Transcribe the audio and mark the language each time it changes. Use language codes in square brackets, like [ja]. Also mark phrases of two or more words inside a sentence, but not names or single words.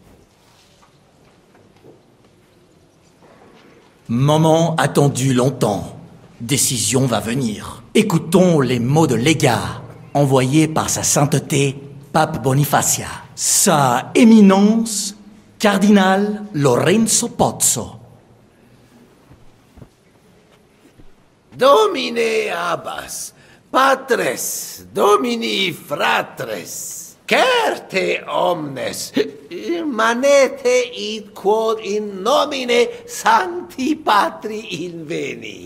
[fr] Moment attendu longtemps. Décision va venir. Écoutons les mots de légat envoyés par sa sainteté, Pape Bonifacia. Sa éminence, cardinal Lorenzo Pozzo. [la] Domine Abbas, patres, domini fratres, certe omnes, manete id quod in nomine Sancti Patri inveni.